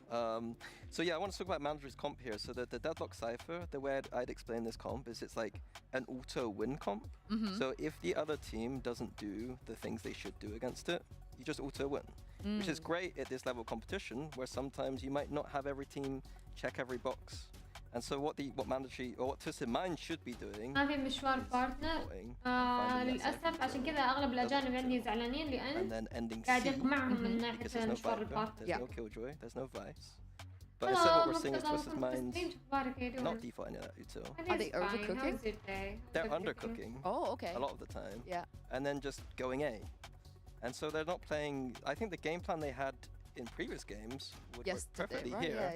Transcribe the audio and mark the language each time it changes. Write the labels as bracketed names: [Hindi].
[English] So yeah, I want to talk about Mandarin's comp here. So the Deadlock Cypher, the way I'd explain this comp is it's like an auto win comp. So if the other team doesn't do the things they should do against it, you just auto win. Which is great at this level of competition, where sometimes you might not have every team check every box. And so what Mandatory or what Twisted Mind should be doing. [Arabic] ما في مشوار بارتنر للأسف، عشان كذا أغلب الأجانب عندي زعلانين لأن قاعد يقمعهم من ناحية مشوار البارتنر. [English] There's no Killjoy, there's no Vice. But instead what we're seeing is Twisted Mind not defaulting that util. Are they overcooking? They're undercooking. Oh, okay. A lot of the time. Yeah. And then just going A. And so they're not playing. I think the game plan they had in previous games would work perfectly here.